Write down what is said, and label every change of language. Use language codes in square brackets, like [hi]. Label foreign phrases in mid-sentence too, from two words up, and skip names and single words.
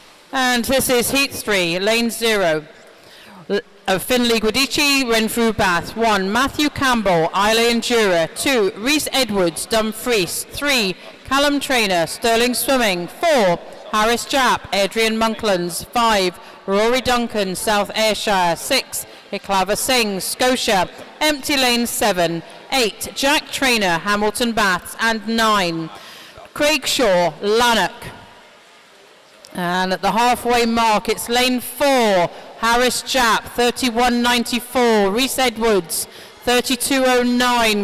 [en] And this is Heat 3, Lane 0. Finley Guidici, Renfrew Bath. 1. Matthew Campbell, Islay Endura. 2. Rhys Edwards, Dumfries. 3. Callum Trainer, Stirling Swimming. 4. Harris Japp, Adrian Monklands. 5. Rory Duncan, South Ayrshire. 6. Iclava Singh, Scotia. Empty Lane 7. 8. Jack Trainer, Hamilton Baths. And 9. Craig Shaw, Lanark. And at the halfway mark, it's Lane 4. Harris Japp, 31.94. Rhys Edwards, 32.09.